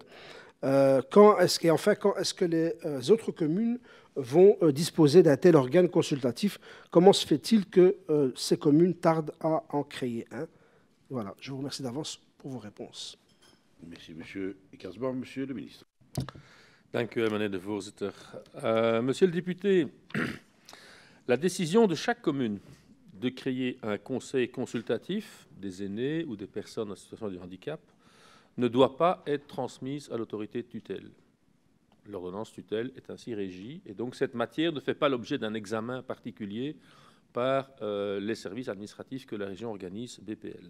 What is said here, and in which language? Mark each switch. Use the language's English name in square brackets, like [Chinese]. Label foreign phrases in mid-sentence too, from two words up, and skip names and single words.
[French] Quand est-ce que les autres communes vont disposer d'un tel organe consultatif? Comment se fait-il que ces communes tardent à en créer un? Voilà, je vous remercie d'avance pour vos réponses. Merci, monsieur Eckersboom. Monsieur le ministre. [Dutch] Dank u, meneer de voorzitter. [French] Monsieur le député, la décision de chaque commune de créer un conseil consultatif des aînés ou des personnes en situation de handicap ne doit pas être transmise à l'autorité de tutelle. L'ordonnance tutelle est ainsi régie et donc cette matière ne fait pas l'objet d'un examen particulier par les services administratifs que la région organise, BPL.